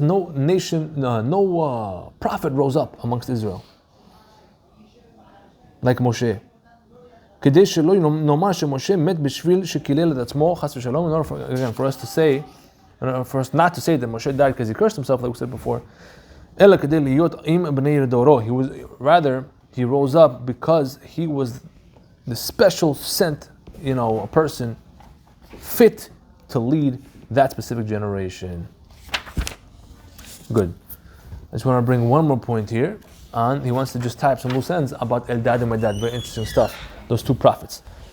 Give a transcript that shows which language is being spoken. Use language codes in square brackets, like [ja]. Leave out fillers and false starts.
[en] No nation, no prophet rose up amongst Israel like Moshe. [he] כדי שלא נאמר שמשה מת בשביל שקילל את עצמו חס ושלום. [en] In order for us to say, for us not to say that Moshe died because he cursed himself, like we said before. [he] אלא כדי להיות עם בני דורו. [en] He rose up because he was the special sent, a person fit to lead that specific generation. Good. I just want to bring one more point here. He wants to just type some loose ends about Eldad and Medad. Very interesting stuff. Those two prophets.